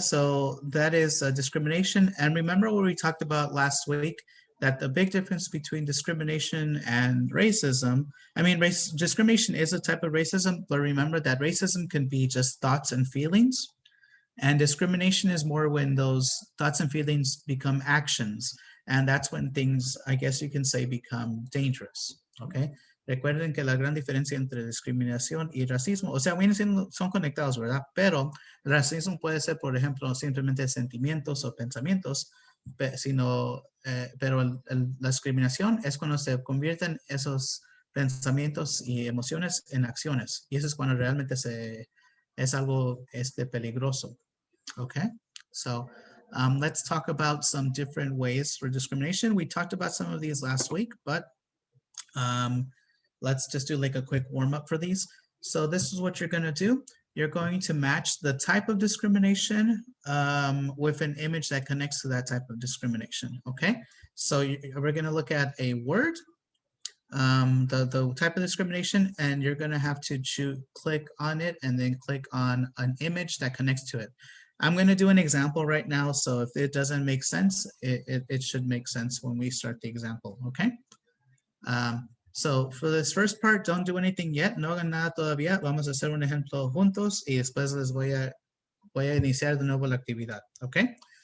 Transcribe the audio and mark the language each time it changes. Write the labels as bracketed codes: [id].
[en] So that is discrimination. And remember what we talked about last week, that the big difference between discrimination and racism, discrimination is a type of racism, but remember that racism can be just thoughts and feelings. And discrimination is more when those thoughts and feelings become actions. And that's when things, I guess you can say, become dangerous. Okay. [es] Recuerden que la gran diferencia entre discriminación y racismo, o sea, son conectados, ¿verdad? Pero el racismo puede ser, por ejemplo, simplemente sentimientos o pensamientos, pero la discriminación es cuando se convierten esos pensamientos y emociones en acciones. Y eso es cuando realmente es algo peligroso. [en] Okay, so let's talk about some different ways for discrimination. We talked about some of these last week, but let's just do like a quick warm up for these. So this is what you're going to do. You're going to match the type of discrimination with an image that connects to that type of discrimination. Okay, so we're going to look at a word, the type of discrimination, and you're going to have to click on it and then click on an image that connects to it. I'm going to do an example right now, so if it doesn't make sense, it should make sense when we start the example, okay? So for this first part, don't do anything yet, [es] no hagan nada todavía, vamos a hacer un ejemplo juntos y después les voy a iniciar de nuevo la actividad, okay?